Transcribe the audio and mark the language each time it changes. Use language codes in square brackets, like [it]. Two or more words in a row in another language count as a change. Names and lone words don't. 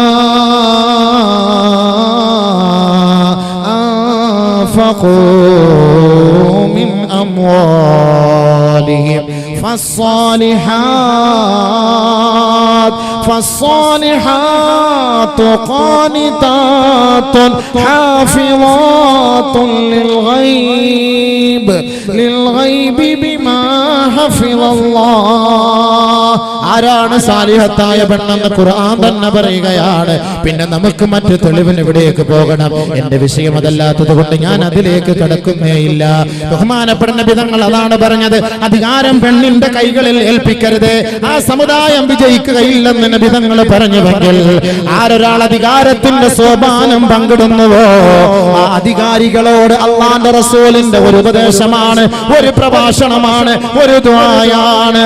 [ar] أنفقوا من أموالهم فالصالحات قانتات حافظات للغيب بما حفظ الله. [ml] ആരാണ് സാലിഹത്തായ പെണ്ണെന്ന് ഖുർആൻ തന്നെ പറയുകയാണ്. പിന്നെ നമുക്ക് മറ്റു തെളിവിന് ഇവിടേക്ക് പോകണം. എന്റെ വിഷയം അതല്ലാത്തത് കൊണ്ട് ഞാൻ അതിലേക്ക് കടക്കുന്നേയില്ല. ബഹുമാനപ്പെട്ട നബി തങ്ങൾ അതാണ് പറഞ്ഞത്, അധികാരം പെണ്ണിന്റെ കൈകളിൽ ഏൽപ്പിക്കരുത്, ആ സമുദായം വിജയിക്കുകയില്ലെന്ന് നബി തങ്ങൾ പറഞ്ഞുവെങ്കിൽ ആരൊരാൾ അധികാരത്തിന്റെ സോപാനം പങ്കിടുന്നുവോ ആ അധികാരികളോട് അല്ലാഹുവിന്റെ റസൂലിന്റെ ഒരു ഉപദേശമാണ്, ഒരു പ്രഭാഷണമാണ്, ഒരു ദുആയാണ്.